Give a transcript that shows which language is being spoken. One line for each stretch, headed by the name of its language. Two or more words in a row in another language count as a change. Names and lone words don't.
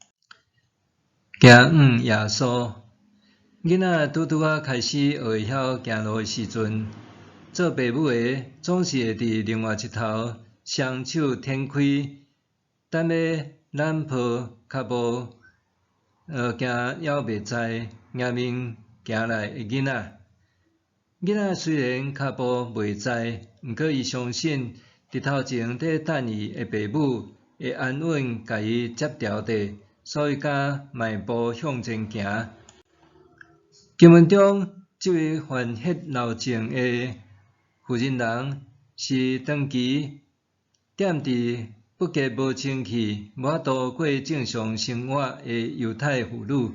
Min Nan Chinese: 行耶稣，囡仔拄啊开始学会晓行路的时阵，做爸母的总是会伫另外一头双手展开，等要揽抱较无惊还袂知迎面行来的囡仔。囡仔虽然脚步袂知，毋过伊相信伫头前伫等伊的爸母会安稳甲伊接条地，所以才迈步向前行。经文中，这位患血漏症的妇人人是长期踮伫不洁无清气、无法度过正常生活的犹太妇女。